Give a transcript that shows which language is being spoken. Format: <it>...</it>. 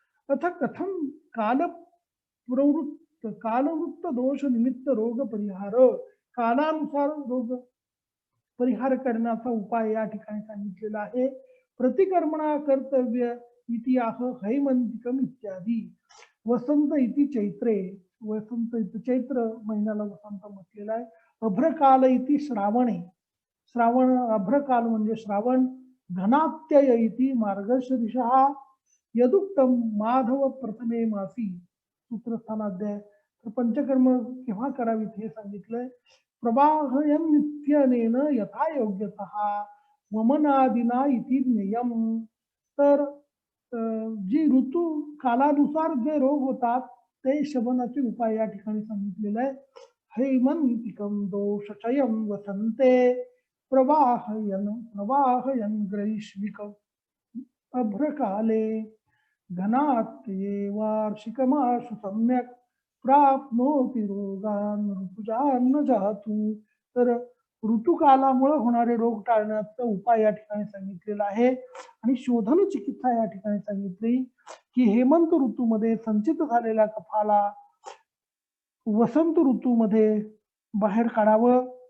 <sa>अथ कथम कालवृत्त दोष निमित्त रोग परिहार.</sa> <mr>कालानुसार रोग परिहार करण्याचा उपाय या ठिकाणी सांगितलेला आहे.</mr> <sa>प्रतिकर्मणा कर्तव्य इति आह हैमंतिकम इत्यादी. वसंत इति चैत्रे.</sa> <mr>वसंत इति चैत्र महिन्याला वसंत म्हटलेला आहे.</mr> <sa>अभ्रकाल इति श्रावणे.</sa> <mr>श्रावण अभ्रकाल म्हणजे श्रावण.</mr> <sa>घनात्यय इति मार्गशीर्षः. यदुक्तम माधव प्रथमे मासी.</sa> <mr>सूत्रस्थानाध्याय. तर पंचकर्म केव्हा करावीत हे सांगितलंय.</mr> <sa>प्रवाहयन नित्यनेन यथा योग्यतः वमनादिना इति ज्ञेयम.</sa> <mr>तर जी ऋतू कालानुसार जे रोग होतात ते शमनाचे उपाय या ठिकाणी सांगितलेले आहे.</mr> <sa>हैमंतिकम दोषचयम वसंते प्रवाहयन ग्रैष्मिक अभ्रकाले घनात्ये वार्षिकमाशु सम्यक प्राप्नोति रोगान ऋतुजान न जातु.</sa> <mr>तर ऋतुकालामुळे होणारे रोग टाळण्याचा उपाय या ठिकाणी सांगितलेला आहे. आणि शोधन चिकित्सा या ठिकाणी सांगितली की हेमंत ऋतूमध्ये संचित झालेल्या कफाला वसंत ऋतूमध्ये बाहेर काढावं.</mr>